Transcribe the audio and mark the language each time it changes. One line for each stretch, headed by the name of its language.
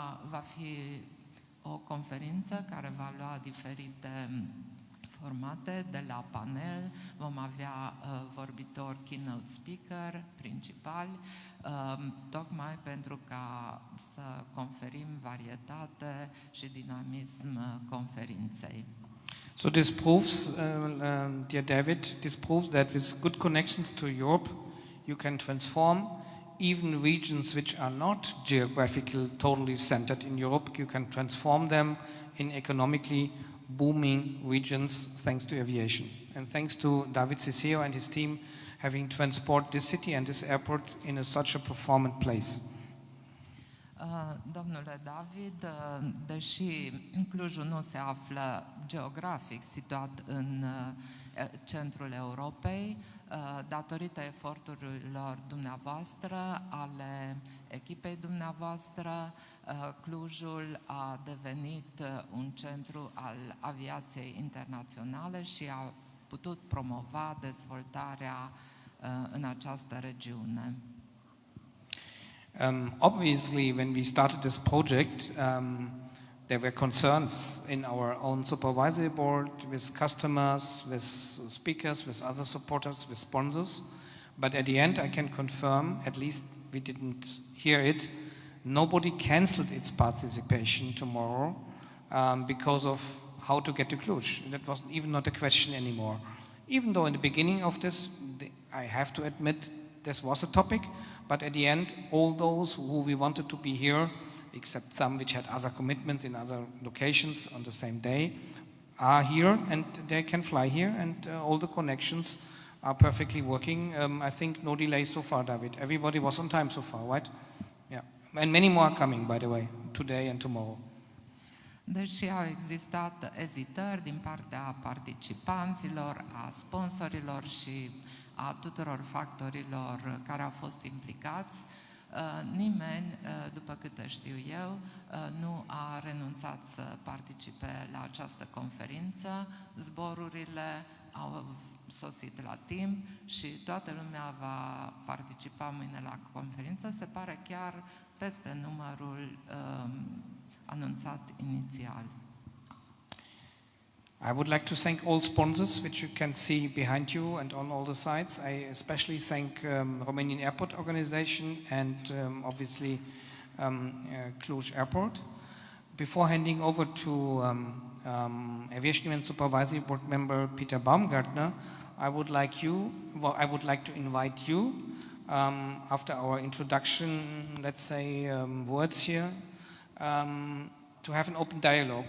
Romanian: Va fi o conferință care va lua diferite formate, de la panel, vom avea vorbitori, keynote speaker, principali, tocmai pentru ca să conferim varietate și dinamism conferinței.
English: So this proves, dear David, this proves that with good connections to Europe, you can transform even regions which are not geographically totally centered in Europe, you can transform them in economically booming regions thanks to aviation. And thanks to David Cicero and his team having transported this city and this airport in such a performant place.
Romanian: Domnule David, deși Clujul nu se află geografic situat în centrul Europei, datorită eforturilor dumneavoastră, ale echipei dumneavoastră, Clujul a devenit un centru al aviației internaționale și a putut promova dezvoltarea în această regiune.
English: Obviously, when we started this project, there were concerns in our own supervisory board with customers, with speakers, with other supporters, with sponsors. But at the end, I can confirm, at least we didn't hear it, nobody cancelled its participation tomorrow because of how to get to Cluj. That was even not a question anymore. Even though in the beginning of this, I have to admit, this was a topic, but at the end, all those who we wanted to be here, except some which had other commitments in other locations on the same day, are here and they can fly here, and all the connections are perfectly working. I think no delay so far, David. Everybody was on time so far, right? Yeah. And many more are coming, by the way, today and tomorrow.
Romanian: Deși au existat ezitări din partea participanților, a sponsorilor și a tuturor factorilor care au fost implicați, nimeni, după câte știu eu, nu a renunțat să participe la această conferință. Zborurile au sosit la timp și toată lumea va participa mâine la conferință. Se pare chiar peste numărul anunțat inițial.
English: I would like to thank all sponsors, which you can see behind you and on all the sides. I especially thank Romanian Airport Organization and obviously Cluj Airport. Before handing over to Aviation and Supervisory Board member Peter Baumgartner, I would like to invite you after our introduction, let's say words here, to have an open dialogue.